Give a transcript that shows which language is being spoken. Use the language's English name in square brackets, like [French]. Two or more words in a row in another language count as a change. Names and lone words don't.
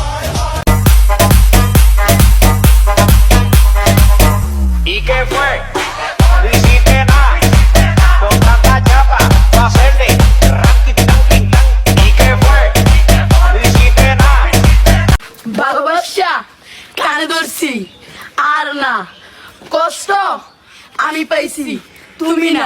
[Spanish] ¿Y qué fue? No hiciste nada. Con tanta chapa, pa' hacerle ranking, tanking, tan. ¿Y qué fue? No hiciste nada. [Bangla] ভালোবাসা কানে ধরছি আর না, কষ্ট আমি পাইছি তুমি না।